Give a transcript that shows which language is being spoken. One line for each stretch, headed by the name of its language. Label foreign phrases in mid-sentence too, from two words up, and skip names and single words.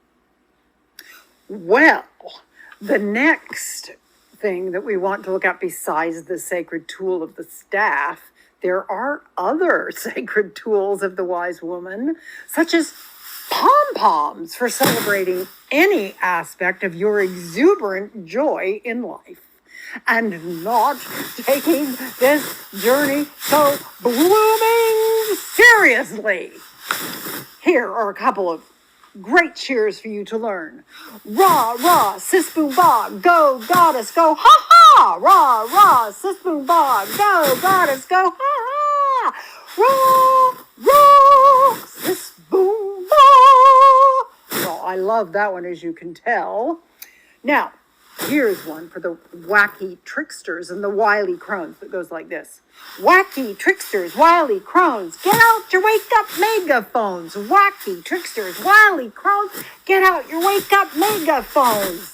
English: Well, the next thing that we want to look at besides the sacred tool of the staff, there are other sacred tools of the wise woman, such as pom-poms for celebrating any aspect of your exuberant joy in life, and not taking this journey so blooming seriously. Here are a couple of great cheers for you to learn. Rah, rah, sis boom ba, go goddess, go ha ha! Rah, rah, sis boom ba, go goddess, go ha ha! Rah, rah, sis boom ba. Well, I love that one, as you can tell. Now, here's one for the wacky tricksters and the wily crones that goes like this. Wacky tricksters, wily crones, get out your wake-up megaphones. Wacky tricksters, wily crones, get out your wake-up megaphones.